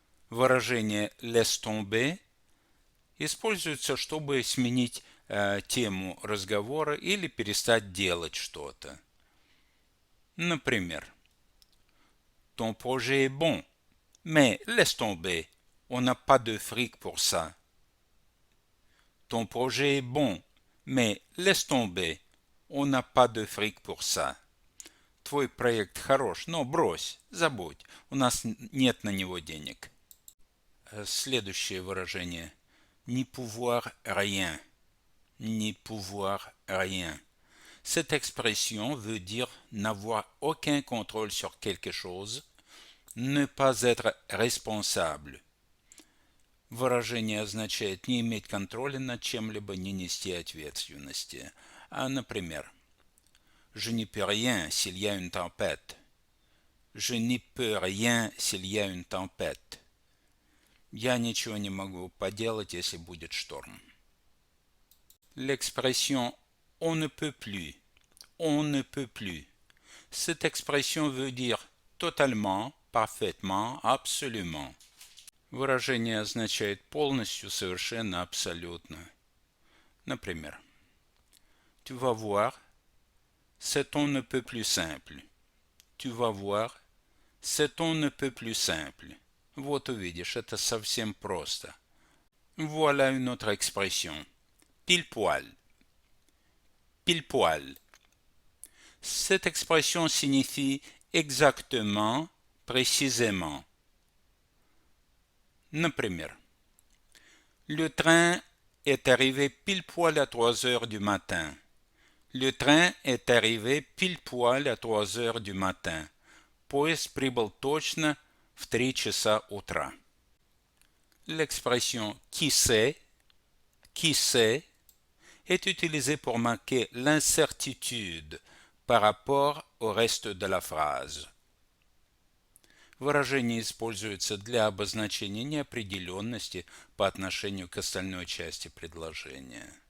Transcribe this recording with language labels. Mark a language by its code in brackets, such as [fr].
[ru] Выражение laisse tomber используется, чтобы сменить тему разговора или перестать делать что-то. Например, [fr] ton projet est bon, mais laisse tomber, on n'a pas de fric pour ça. Ton projet est bon, mais laisse tomber, on n'a pas de fric pour ça. [ru] Твой проект хорош, но брось, забудь, у нас нет на него денег. Следующее выражение. N'y pouvoir rien. [fr] N'y pouvoir rien. Cette expression veut dire n'avoir aucun contrôle sur quelque chose, ne pas être responsable. [ru] Выражение означает не иметь контроля над чем-либо, не нести ответственности. Например, [fr] je n'y peux rien s'il y a une tempête. Je n'y peux rien s'il y a une tempête. [ru] Я ничего не могу поделать, если будет шторм. [fr] L'expression on ne peut plus. On ne peut plus. Cette expression veut dire totalement, parfaitement, absolument. [ru] Выражение означает полностью, совершенно, абсолютно. Например, [fr] tu vas voir, c'est on ne peut plus simple. Tu vas voir, c'est on ne peut plus simple. [ru] Вот увидишь, это совсем просто. [fr] Voilà une autre expression. Pile poil. Pile poil. Cette expression signifie exactement, précisément. [ru] Например, [fr] le train est arrivé pile poil à 3 heures du matin. Le train est arrivé pile poil à 3 heures du matin. [ru] Поезд прибыл точно в 3 часа утра. [fr] L'expression qui sait est utilisée pour marquer l'incertitude par rapport au reste de la phrase. [ru] Выражение используется для обозначения неопределенности по отношению к остальной части предложения.